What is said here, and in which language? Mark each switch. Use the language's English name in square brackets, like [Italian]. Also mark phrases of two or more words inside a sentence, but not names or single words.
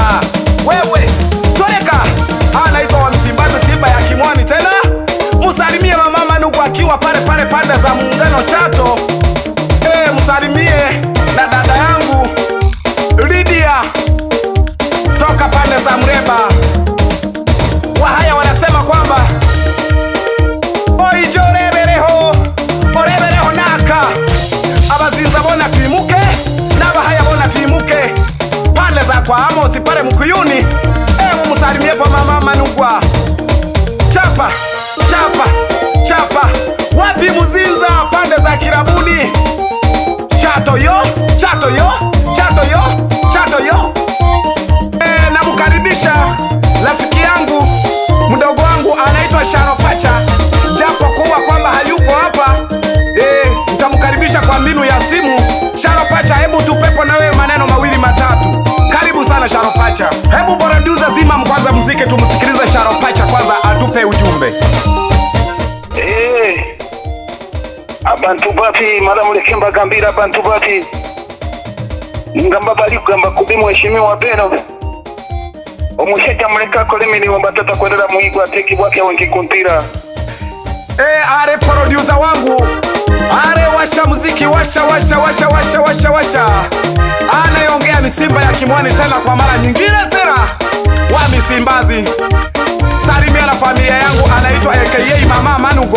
[Swahili] Wewe toleka, anaitwa wa Msimbazi, Simba ya Kimwani. Tena msalimie mama Manugu akiwa pale pande za Muungano Chato. Msalimie na dada yangu Lydia toka pande za Mreba. Wahaya wanasema kwamba [Haya] oijorebereho orebereho naka abaziza bona twimuke n'abahaya bona twimuke [Swahili] pande za kwa Amosi pale Mkuyuni. Mumusalimie kwa mama Manugwa. Chapa chapa chapa. Wapi Muzinza pande za Kirabuni? Chato yo, Chato yo, Chato yo, Chato yo. Namkaribisha rafiki yangu mdogo wangu anaitwa Sharopacha, japo kuwa kwamba hayupo hapa. Nitamkaribisha kwa mbinu ya simu. Sharopacha, hebu tupepo na wewe maneno mawili matatu. Karibu sana Sharopacha. Hebu producer zima kwanza muziki tumsikilize Sharopacha kwanza atupe ujumbe. [Haya] Abantu bapi malamuleke mbagambira abantu bapi ngamba bali kugamba kubi Mheshimiwa Beno omusheka muleka kole milimo batata kwendera muigwa ateki bwake wengi kumpira. [Swahili] Are producer wangu, are washa muziki, washa. Anayeongea ni Simba ya Kimwani tena kwa mara nyingine tena. Wa Msimbazi. Salimia na familia yangu anaitwa AKA Mama Manugwa.